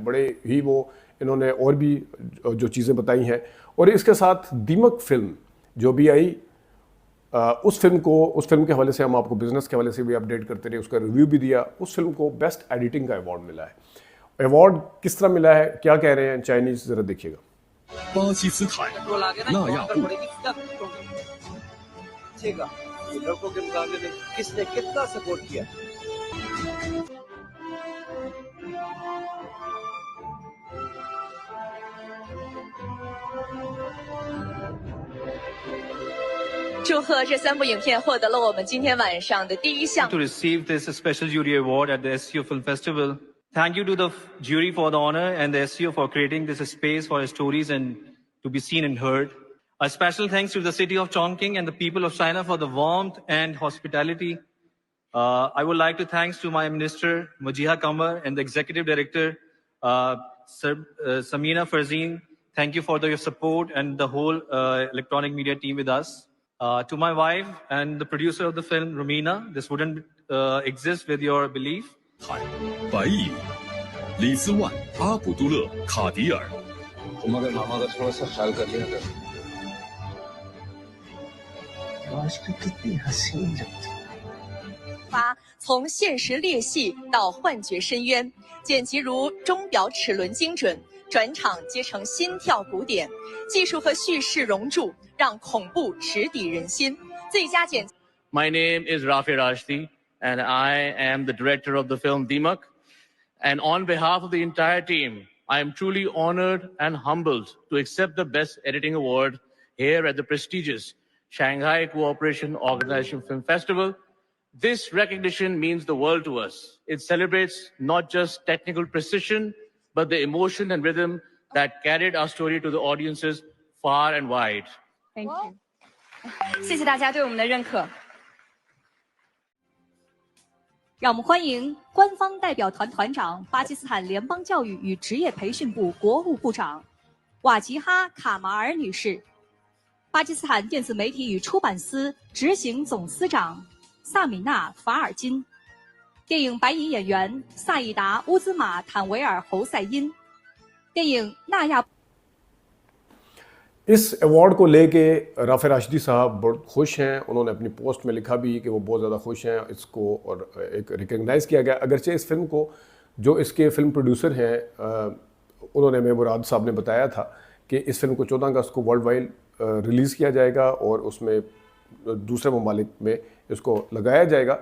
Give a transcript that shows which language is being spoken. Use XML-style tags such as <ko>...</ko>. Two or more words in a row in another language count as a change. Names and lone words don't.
<hi>बड़े ही वो, इन्होंने और भी जो चीज़ें बताई हैं। और इसके साथ दीमक फिल्म जो भी आई, उस फिल्म के हवाले से हम आपको बिजनेस के हवाले से भी अपडेट करते रहे, उसका रिव्यू भी दिया। उस फिल्म को</hi> <en>best editing</en> <hi>का अवार्ड मिला है। अवार्ड किस तरह मिला है, क्या कह रहे हैं चाइनीज, जरा देखिएगा।</hi> <zh>巴基斯坦纳亚布</zh> <hi>पूछेगा कि लड़कों के मुकाबले में किसने कितना सपोर्ट किया।</hi> <zh>祝贺这3部影片获得了我们今天晚上的第一项。</zh> <en>To receive this special jury award at the SCO Film Festival. Thank you to the jury for the honor and the SCO for creating this space for our stories and to be seen and heard. A special thanks to the city of Chongqing and the people of China for the warmth and hospitality. I would like to thanks to my minister Mujiha Kamar and the executive director Samina Farzeen. Thank you for your support and the whole electronic media team with us. To my wife and the producer of the film, Romina, this wouldn't exist with your belief.</en> <zh>海白蚁里兹万阿卜杜勒卡迪尔</zh> <hi>तुम्हारे मामा का थोड़ा सा ख्याल कर लिया कर। आजकल कितनी हसीन लगती है।</hi> <zh>发从现实裂隙到幻觉深渊，剪辑如钟表齿轮精准，转场接成心跳鼓点，技术和叙事融铸，让恐怖直抵人心。最佳剪。</zh> <en>My name is Rafi Rashdi, and I am the director of the film Deemak. And on behalf of the entire team, I am truly honored and humbled to accept the Best Editing Award here at the prestigious Shanghai Cooperation Organization Film Festival. This recognition means the world to us. It celebrates not just technical precision, but the emotion and rhythm that carried our story to the audiences far and wide. Thank you，</en> <zh>谢谢大家对我们的认可。让我们欢迎官方代表团团长、巴基斯坦联邦教育与职业培训部国务部长瓦吉哈·卡马尔女士，巴基斯坦电子媒体与出版司执行总司长萨米娜·法尔金，电影白银演员萨义达·乌兹马·坦维尔·侯赛因，电影纳亚。</zh> <hi>इस अवार्ड को लेके राफे राशिदी साहब बहुत खुश हैं। उन्होंने अपनी पोस्ट में लिखा भी कि वो बहुत ज़्यादा खुश हैं इसको, और एक रिकग्नाइज़ किया गया। अगरचे इस फिल्म को जो इसके</hi> <en>film producer</en> <hi>हैं, उन्होंने, मैं मुराद साहब ने बताया था कि इस फिल्म को 14 अगस्त को</hi> <en>world wide</en> <hi>रिलीज़ किया जाएगा और उसमें दूसरे ममालिक में इसको लगाया जाएगा।</hi>